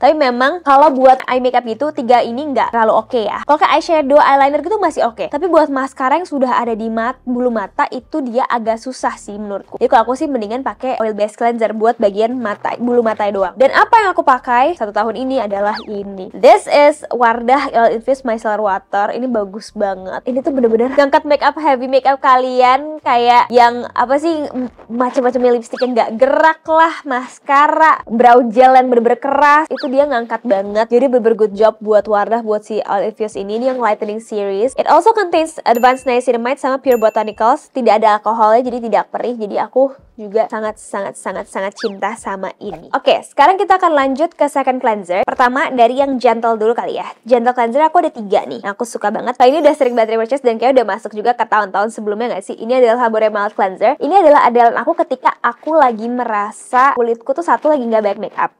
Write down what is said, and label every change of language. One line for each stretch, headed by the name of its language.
Indonesian: Tapi memang kalau buat eye makeup gitu, tiga ini nggak terlalu oke ya. Kalau kayak eyeshadow, eyeliner gitu masih oke. Tapi buat maskara yang sudah ada di bulu mata itu dia agak susah sih menurutku. Jadi kalau aku sih mendingan pakai oil based cleanser buat bagian mata, bulu mata doang. Dan apa yang aku pakai satu tahun ini adalah ini.
English: This is Wardah Oil Infused Micellar Water.
Indonesian: Ini bagus banget. Ini tuh bener-bener ngangkat makeup, heavy makeup kalian, kayak yang apa sih, macam-macam lipstick yang nggak gerak lah, maskara, brow gel yang bener-bener keras, itu dia ngangkat banget. Jadi bener-bener
English: good job
Indonesian: buat Wardah buat si Oil Infused ini yang lightening series.
English: It also contains advanced niacinamide sama pure botanicals.
Indonesian: Tidak ada alkoholnya, jadi tidak perih. Jadi aku juga sangat cinta sama ini. Oke, sekarang kita akan lanjut ke second cleanser. Pertama dari yang gentle dulu kali ya. Gentle cleanser aku ada 3 nih. Aku suka banget. Kali ini udah sering banget repurchase dan kayak udah masuk juga ke tahun-tahun sebelumnya gak sih? Ini adalah Habore Mild Cleanser. Ini adalah andalan aku ketika aku lagi merasa kulitku tuh satu lagi nggak banyak make up.